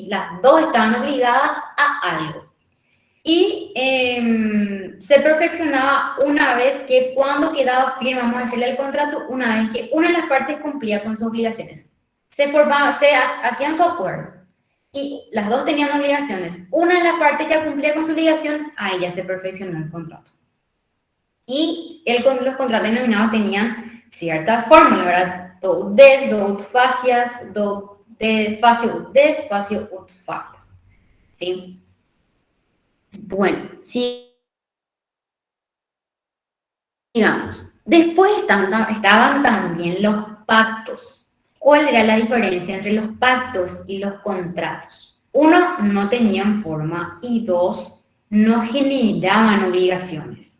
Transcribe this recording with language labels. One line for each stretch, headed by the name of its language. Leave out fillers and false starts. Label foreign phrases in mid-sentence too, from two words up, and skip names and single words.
Spanish: Las dos estaban obligadas a algo. Y se perfeccionaba una vez que cuando quedaba firme, vamos a decirle el contrato, una vez que una de las partes cumplía con sus obligaciones. Hacían su acuerdo y las dos tenían obligaciones. Una de las partes ya cumplía con su obligación, ahí ya se perfeccionó el contrato. Y los contratos denominados tenían ciertas fórmulas, ¿verdad?
Latin: Do ut des, do ut facias, do facio ut des, facio ut facias.
Spanish: ¿Sí? Bueno, Digamos, después estaban también los pactos. ¿Cuál era la diferencia entre los pactos y los contratos? Uno, no tenían forma y dos, no generaban obligaciones.